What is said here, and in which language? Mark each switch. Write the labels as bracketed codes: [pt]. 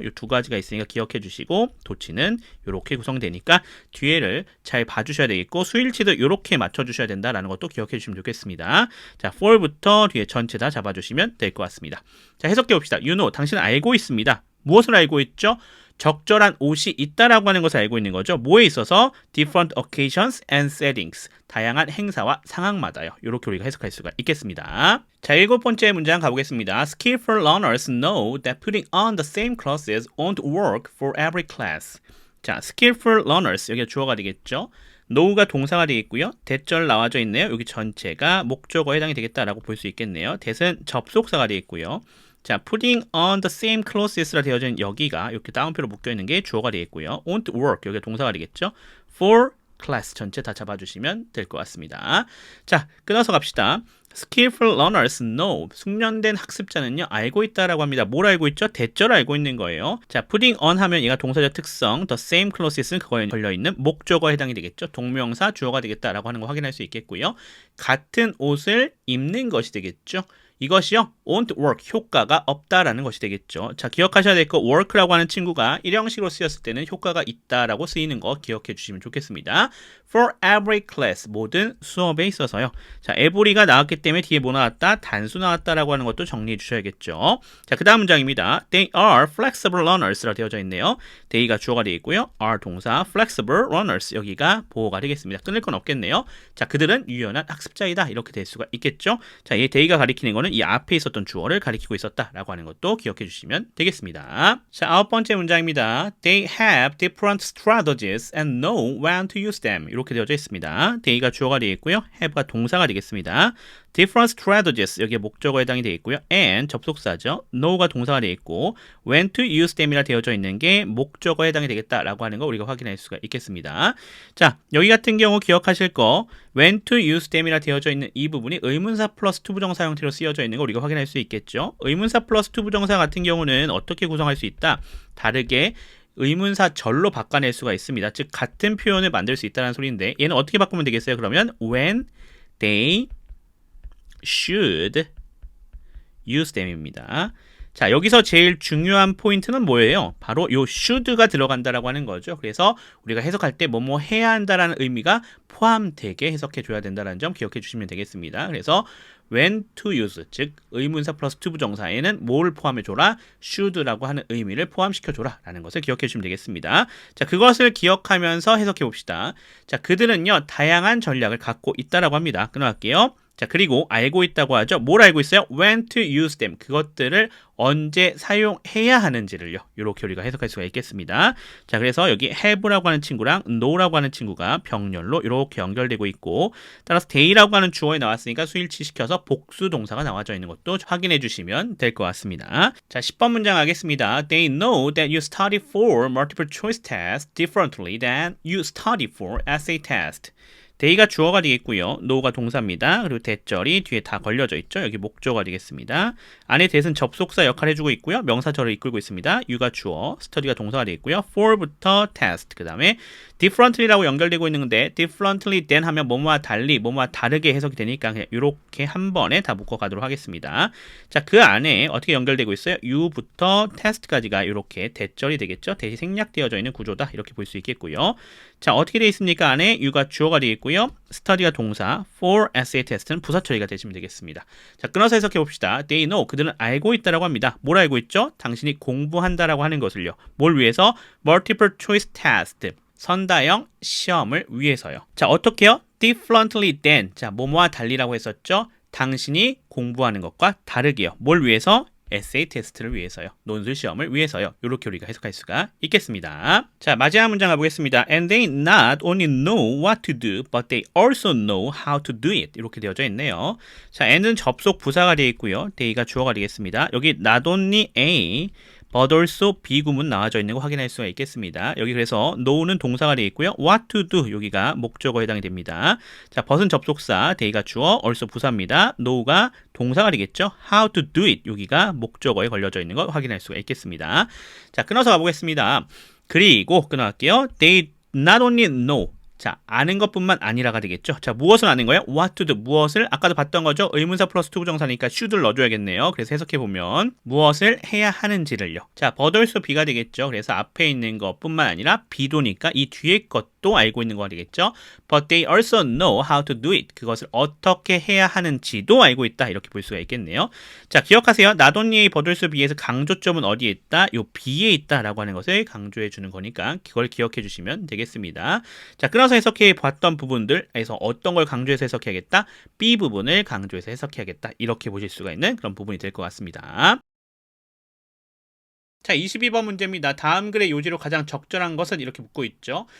[ko] 이 두 가지가 있으니까 기억해 주시고 도치는 이렇게 구성되니까 뒤에를 잘 봐주셔야 되겠고 수일치도 이렇게 맞춰주셔야 된다라는 것도 기억해 주시면 좋겠습니다. 자, for부터 뒤에 전체 다 잡아주시면 될 것 같습니다. 자, 해석해 봅시다. [en] You know, [ko] 당신은 알고 있습니다. 무엇을 알고 있죠? 적절한 옷이 있다라고 하는 것을 알고 있는 거죠. 뭐에 있어서? [en] different occasions and settings. [ko] 다양한 행사와 상황마다요. 이렇게 우리가 해석할 수가 있겠습니다. 자, 7번째 문장 가보겠습니다. [en] Skillful learners know that putting on the same clothes won't work for every class. [ko] 자, [en] skillful learners [ko] 여기가 주어가 되겠죠. know가 동사가 되겠고요. 대절 나와져 있네요. 여기 전체가 목적어에 해당이 되겠다라고 볼 수 있겠네요. that은 접속사가 되겠고요. 자, [en] putting on the same clothes [ko] 라 되어져 있는 여기가 이렇게 따옴표로 묶여 있는 게 주어가 되겠고요. [en] won't work [ko] 여기가 동사가 되겠죠. [en] for class [ko] 전체 다 잡아주시면 될 것 같습니다. 자, 끊어서 갑시다. [en] Skillful learners know. [ko] 숙련된 학습자는요, 알고 있다라고 합니다. 뭘 알고 있죠? 대절 알고 있는 거예요. 자, putting on 하면 얘가 동사적 특성, [en] the same clothes [ko] 는 그거에 걸려있는 목적어에 해당이 되겠죠. 동명사, 주어가 되겠다라고 하는 거 확인할 수 있겠고요. 같은 옷을 입는 것이 되겠죠. 이것이요, [en] won't work, [ko] 효과가 없다라는 것이 되겠죠. 자, 기억하셔야 될 거, work라고 하는 친구가 일형식으로 쓰였을 때는 효과가 있다라고 쓰이는 거 기억해 주시면 좋겠습니다. [en] For every class, [ko] 모든 수업에 있어서요. 자, every가 나왔기 때문에 뒤에 뭐 나왔다? 단수 나왔다라고 하는 것도 정리해 주셔야겠죠. 자, 그 다음 문장입니다. [en] They are flexible learners라 [ko] 되어져 있네요. they가 주어가 되어 있고요. are 동사, [en] flexible learners [ko] 여기가 보호가 되겠습니다. 끊을 건 없겠네요. 자, 그들은 유연한 학습자이다. 이렇게 될 수가 있겠죠. 자, 이 they가 가리키는 거는 이 앞에 있었던 주어를 가리키고 있었다라고 하는 것도 기억해 주시면 되겠습니다. 자, 9번째 문장입니다. [en] They have different strategies and know when to use them. [ko] 이렇게 되어져 있습니다. they가 주어가 되겠고요. have가 동사가 되겠습니다. different strategies 여기에 목적어에 해당이 되겠고요. and 접속사죠. know가 동사가 되겠고 [en] when to use them [ko] 이라 되어져 있는 게 목적어에 해당이 되겠다라고 하는 거 우리가 확인할 수가 있겠습니다. 자, 여기 같은 경우 기억하실 거 [en] when to use them [ko] 이라 되어져 있는 이 부분이 의문사 플러스 투부정사 형태로 쓰여져 있는 거 우리가 확인할 수 있겠죠. 의문사 플러스 투부정사 같은 경우는 어떻게 구성할 수 있다? 다르게 의문사 절로 바꿔낼 수가 있습니다. 즉 같은 표현을 만들 수 있다는 소리인데 얘는 어떻게 바꾸면 되겠어요? 그러면 [en] when they should use them입니다. [ko] 자, 여기서 제일 중요한 포인트는 뭐예요? 바로 요 should가 들어간다라고 하는 거죠. 그래서 우리가 해석할 때 뭐뭐 해야 한다라는 의미가 포함되게 해석해 줘야 된다는 점 기억해 주시면 되겠습니다. 그래서 [en] when to use, [ko] 즉 의문사 플러스 to 부정사에는 뭘 포함해 줘라? should라고 하는 의미를 포함시켜 줘라 라는 것을 기억해 주시면 되겠습니다. 자, 그것을 기억하면서 해석해 봅시다. 자, 그들은요 다양한 전략을 갖고 있다라고 합니다. 끊어갈게요. 자, 그리고 알고 있다고 하죠. 뭘 알고 있어요? [en] when to use them. [ko] 그것들을 언제 사용해야 하는지를요. 이렇게 우리가 해석할 수가 있겠습니다. 자, 그래서 여기 have라고 하는 친구랑 know라고 하는 친구가 병렬로 이렇게 연결되고 있고 따라서 they라고 하는 주어에 나왔으니까 수일치시켜서 복수 동사가 나와져 있는 것도 확인해 주시면 될 것 같습니다. 자, 10번 문장 하겠습니다. [en] They know that you study for multiple choice tests differently than you study for essay test. [ko] they가 주어가 되겠고요. know가 동사입니다. 그리고 대절이 뒤에 다 걸려져 있죠. 여기 목적어가 되겠습니다. 안에 that은 접속사 역할을 해주고 있고요. 명사절을 이끌고 있습니다. you가 주어, study가 동사가 되겠고요. for부터 test, 그 다음에 differently라고 연결되고 있는 건데 differently than 하면 뭐뭐와 달리, 뭐뭐와 다르게 해석이 되니까 그냥 이렇게 한 번에 다 묶어가도록 하겠습니다. 자, 그 안에 어떻게 연결되고 있어요? you부터 test까지가 이렇게 대절이 되겠죠. that이 생략되어져 있는 구조다. 이렇게 볼 수 있겠고요. 자, 어떻게 되어 있습니까? 안에 you가 주어가 되겠고요. study가 동사, for essay test는 부사 처리가 되시면 되겠습니다. 자, 끊어서 해석해 봅시다. [en] They know, [ko] 그들은 알고 있다라고 합니다. 뭘 알고 있죠? 당신이 공부한다라고 하는 것을요. 뭘 위해서? [en] multiple choice test, [ko] 선다형 시험을 위해서요. 자, 어떻게요? [en] differently than, [ko] 자, 뭐뭐와 달리라고 했었죠? 당신이 공부하는 것과 다르게요. 뭘 위해서? 에세이 테스트를 위해서요. 논술 시험을 위해서요. 이렇게 우리가 해석할 수가 있겠습니다. 자, 마지막 문장 가보겠습니다. [en] And they not only know what to do, but they also know how to do it. [ko] 이렇게 되어져 있네요. 자, and는 접속 부사가 되어 있고요. they가 주어가 되겠습니다. 여기 not only A, but also B 구문 나와져 있는 거 확인할 수가 있겠습니다. 여기 그래서 know는 동사가 되어 있고요. what to do 여기가 목적어에 해당이 됩니다. 자, but은 접속사, they가 주어, also 부사입니다. know가 동사가 되겠죠. how to do it 여기가 목적어에 걸려져 있는 거 확인할 수가 있겠습니다. 자, 끊어서 가보겠습니다. 그리고 끊어갈게요. [en] They not only know, [ko] 자, 아는 것뿐만 아니라가 되겠죠. 자, 무엇을 아는 거예요? [en] what to do, [ko] 무엇을, 아까도 봤던 거죠. 의문사 플러스 투부정사니까 should를 넣어줘야겠네요. 그래서 해석해보면 무엇을 해야 하는지를요. 자, but also be가 되겠죠. 그래서 앞에 있는 것뿐만 아니라 be도니까 이 뒤에 것도 알고 있는 거가 되겠죠. [en] but they also know how to do it, [ko] 그것을 어떻게 해야 하는지도 알고 있다, 이렇게 볼 수가 있겠네요. 자, 기억하세요. not only but also be에서 강조점은 어디에 있다? 요 be에 있다라고 하는 것을 강조해 주는 거니까 그걸 기억해 주시면 되겠습니다. 자, 끊어서 해석해 봤던 부분들에서 어떤 걸 강조해서 해석해야겠다? B 부분을 강조해서 해석해야겠다, 이렇게 보실 수가 있는 그런 부분이 될 것 같습니다. 자, 22번 문제입니다. 다음 글의 요지로 가장 적절한 것은, 이렇게 묻고 있죠.